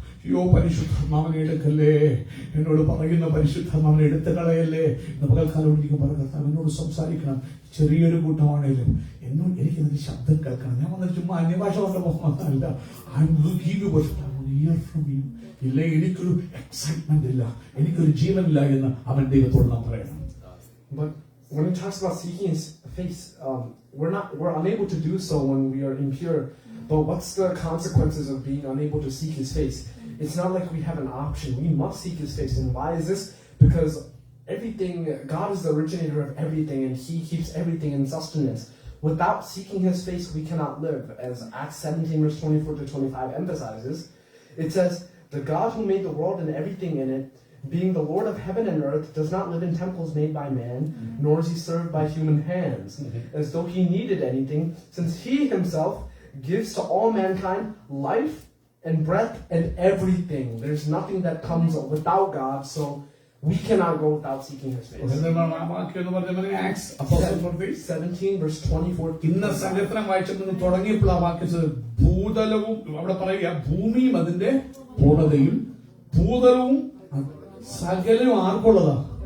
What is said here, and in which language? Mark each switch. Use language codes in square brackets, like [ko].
[ml] അയ്യോ പരിശുദ്ധാത്മാവിനെ എടുക്കല്ലേ, എന്നോട് പറയുന്ന പരിശുദ്ധാത്മാവിനെ എടുത്തു കളയല്ലേ എന്ന് പകൽക്കാലം ഒരിക്കലും പറഞ്ഞ കർത്താവ് എന്നോട് സംസാരിക്കണം. ചെറിയൊരു കൂട്ടമാണേലും എന്നോട് എനിക്കതിന്റെ ശബ്ദം കേൾക്കണം. ഞാൻ വന്നിട്ട് ചുമ്മാ അന്യഭാഷ കൊണ്ട് പോകുന്നതല്ല. [en] I will give you but I will hear from you. [ml] ഇല്ല, എനിക്കൊരു എക്സൈറ്റ്മെന്റ് ഇല്ല, എനിക്കൊരു ജീവനില്ല എന്ന് അവൻ ദൈവത്തോട് നാം പറയണം. [en] But when it talks about seeking His face, we're unable to do so when we are impure. But what's the consequences of being unable to seek His face? It's not like we have an option. We must seek His face. And why is this? Because God is the originator of everything, and He keeps everything in sustenance. Without seeking His face, we cannot live. As Acts 17 verse 24 to 25 emphasizes, it says, "The God who made the world and everything in it, being the Lord of heaven and earth, does not live in temples made by man, nor is He served by human hands, as though He needed anything, since He Himself gives to all mankind life and breath and everything." There's nothing that comes without God, so we cannot go without seeking His face. 17 verse 24. [ml] ഇന്ന് സങ്കീർത്തനം വായിച്ചത് തുടങ്ങിയപ്പോൾ ആ വാക്യം ഭൂതലവും അവിടെ പറയുക, ഭൂമിയും അതിന്റെ പൂർണ്ണതയും ഭൂതലവും സകലവും ആർക്കുള്ളതാ?